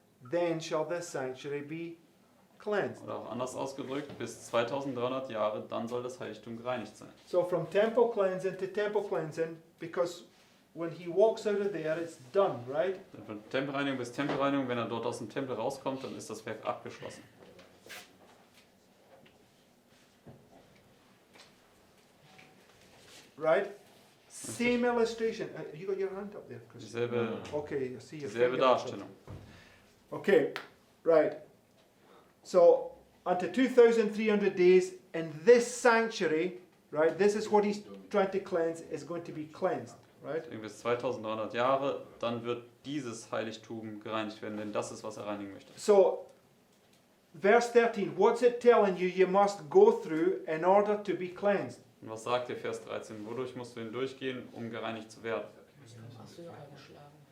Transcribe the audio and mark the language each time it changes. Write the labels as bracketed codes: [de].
[en] then shall the sanctuary be cleansed. [de] Oder auch anders ausgedrückt, bis 2300 Jahre, dann soll das Heiligtum gereinigt sein. [en] So from temple cleansing to temple cleansing, because when he walks out of there, it's done, right? [de] Denn von Tempelreinigung bis Tempelreinigung, wenn er dort aus dem Tempel rauskommt, dann ist das Werk abgeschlossen. [en] Right? Same illustration. You got your hand up there, Chris? [de] Dieselbe, [en] Okay, I see your [de] dieselbe [en] finger up. [de] Darstellung. [en] Okay, right. So, unto 2,300 days in this sanctuary, right, this is what he's trying to cleanse, is going to be cleansed, right? [de] Deswegen bis 2300 Jahre, dann wird dieses Heiligtum gereinigt werden, denn das ist, was er reinigen möchte. [en] So, verse 13, what's it telling you you must go through in order to be cleansed? [de] Und was sagt der Vers 13? Wodurch musst du hindurchgehen, um gereinigt zu werden? Hast du ja eingeschlagen.